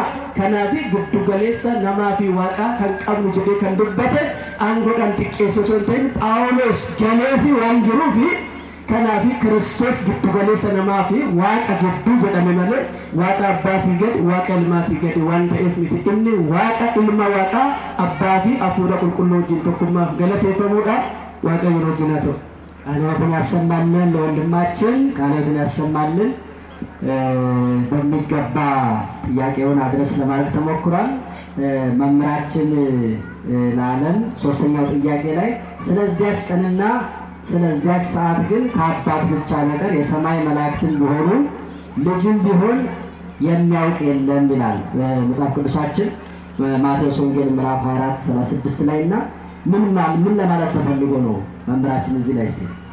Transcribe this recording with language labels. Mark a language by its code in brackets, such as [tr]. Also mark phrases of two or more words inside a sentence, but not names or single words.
[om] Kanaaf giddu galeessa namaa fi Waaqaa kan qabnu jedhee kan dubbate aangoodhaan xiqqeessatu hin ta'in Phaawulos galeefi waan jiruufi kanaaf Kiristoos giddu galeessa namaa fi Waaqa gidduu jedhame malee Waaqa abbaatii gadi Waaqa ilmaatii gadi waan ta'eef miti. Inni Waaqa ilma Waaqaa abbaa fi Hafuura Qulqulluu wajjin tokkummaaf galateeffamuudha. Waaqa yeroo wajjin haa ta'u [am] ቃልዎትን ያሰማልን፣ ለወንድማችን ቃልዎትን ያሰማልን። በሚገባ ጥያቄውን አድረስ ለማድረግ ተሞክሯል። መምህራችን ላለን ሶስተኛው ጥያቄ ላይ ስለዚያች ቀንና ስለዚያች ሰዓት ግን ከአባት ብቻ በቀር የሰማይ መላእክትም ቢሆኑ ልጅም ቢሆን የሚያውቅ የለም ይላል መጽሐፍ ቅዱሳችን ማቴዎስ ወንጌል ምዕራፍ 24:36 ላይ እና ምን ለማለት ተፈልጎ ነው መምህራችን እዚህ ላይ ሲል?